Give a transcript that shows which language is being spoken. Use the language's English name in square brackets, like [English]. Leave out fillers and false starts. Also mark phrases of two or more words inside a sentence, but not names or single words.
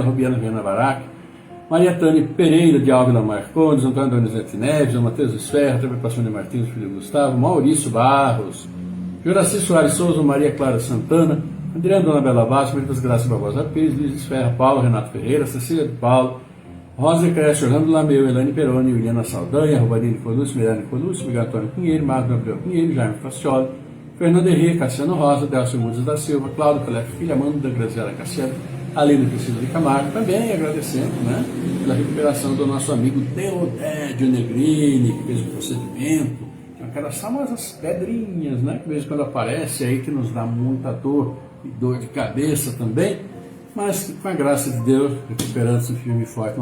[Portuguese] Rubiana Viana Barac, Maria Tânia Pereira de Ávila Marcondes, Antônio Donizete Neves, Matheus Esferra, Trepação de Martins, Filho Gustavo, Maurício Barros, Juraci Soares Souza, Maria Clara Santana, Adriana Dona Bela Bastos, Maria das Graças Barbosa Pires, Luiz Esferra, Paulo, Renato Ferreira, Cecília de Paulo, Rosa Cresce, Orlando Lameu, Elane Peroni, Juliana Saldanha, Rubanine Colucci, Mirane Colucci, Miguel Antônio Pinheiro, Marco Gabriel Pinheiro, Jaime Facioli, Fernando Henrique, Cassiano Rosa, Delcio Mudes da Silva, Cláudio Pelé Filha, Amanda Graziela Cassiano, Aline Priscila de Camargo, também agradecendo pela recuperação do nosso amigo Deodédio Negrini, que fez o procedimento, aquelas famosas pedrinhas, que de vez em quando aparece aí, que nos dá muita dor e dor de cabeça também, mas com a graça de Deus, recuperando-se firme e forte.